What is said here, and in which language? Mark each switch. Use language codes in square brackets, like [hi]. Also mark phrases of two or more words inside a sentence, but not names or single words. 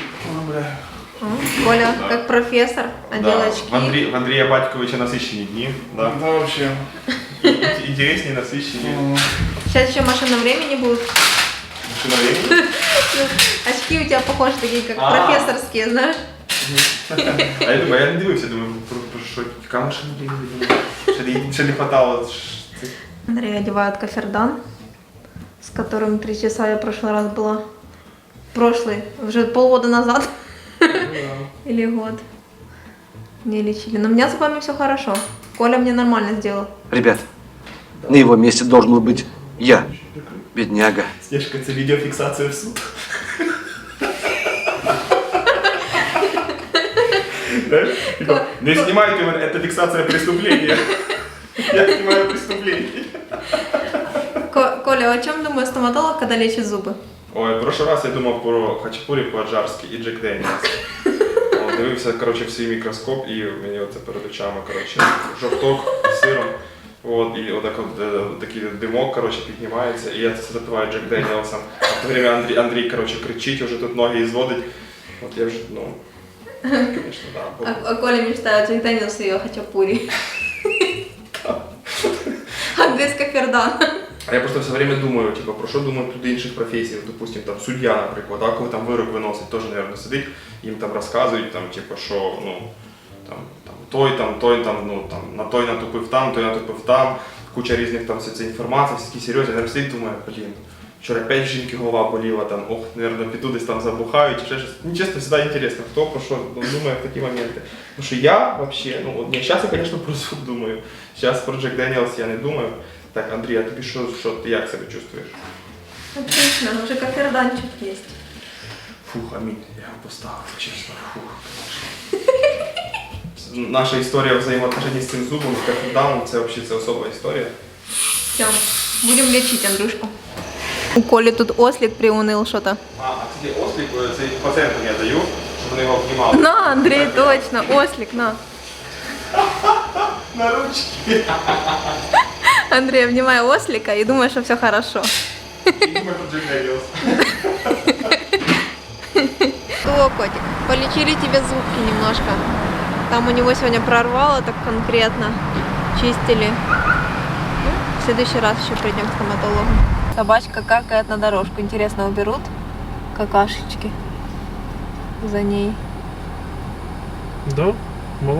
[ru] Коля, как профессор, одел очки. В Андрея Батьковича насыщенные дни, да. Да, вообще. Интереснее, насыщеннее. Сейчас еще машина времени будет. Машина времени? Очки у тебя похожи такие, как профессорские, знаешь? [uk] А я думаю, я не дивився, думаю, про що, яка [ru] машина времени? [uk] Ще не хватало. [ru] Андрей одевает кофердан, с которым 3 часа я в прошлый раз была. Уже полгода назад. Или год. Не лечили. Но у меня с вами все хорошо. Коля мне нормально сделал. Ребят, на его месте должен был быть я, бедняга. Снежка, [uk] це відеофіксація в суд. Знаешь? [ru] Типа, не снимайте меня, это фиксация преступления. Я снимаю преступление. Коля, о чем думает стоматолог, когда лечит зубы? [uk] Ой, [ru] в прошлый раз [uk] я думав про хачапурі по-аджарськи і Джек Деніелс. Дивився, коротше, в свій мікроскоп і мені оце перед очами, коротше, жовток з сиром. От, і отак от, такий димок, коротше, піднімається, і я це запиваю Джек Деніелсом. А в то время Андрій, коротше, кричить, уже тут ноги зводить. От я вже, ну, звісно, да. [ru] А Коля мечтает Джек Дэниелс и ее хачапури. Андрей с кофердан. [uk] А я просто все время думаю, типу, про що думають люди інших професій, допустим, там суддя, наприклад, а коли там вирок виносить, теж, мабуть, сидить, їм там розказують, там, типу, що, ну, той, ну, там, на той натупив там, той натупив там, куча різних там всі інформації, всі такі серйозні, я сидить, думаю, блін, вчора опять жінки голова боліла, там, ох, мабуть, піду десь там забухають, чи ще щось. Мені чесно, завжди інтересно, хто про що думає в такі моменти. Тому що я, взагалі, ну, от, ні, зараз я, звісно, про зуб думаю, зараз про Джек Деніелс я не думаю. Так, Андрій, а тобі що ти як себе чувствуєш? [ru] Отлично, уже коферданчик есть. [uk] Фух, амінь, я його поставив, чесно, фух. Наша історія взаємоотношень з цим зубом, з коферданом, це взагалі це особа історія. [ru] Все, будем лечить Андрюшку. У Коли тут ослик приуныл что-то. А кстати, [uk] ослик, це пацієнтам я даю, щоб вони його обнімали. [ru] На, Андрей, точно, ослик, на. На ручки. Андрей, обнимай ослика и думай, что все хорошо. [uk] І думаю, про Джек Деніелс. [ru] О, котик, полечили тебе зубки немножко. Там у него сегодня прорвало так конкретно. Чистили. Ну, в следующий раз еще придем к стоматологу. Собачка какает на дорожку. Интересно, уберут какашечки за ней? Да, молодцы.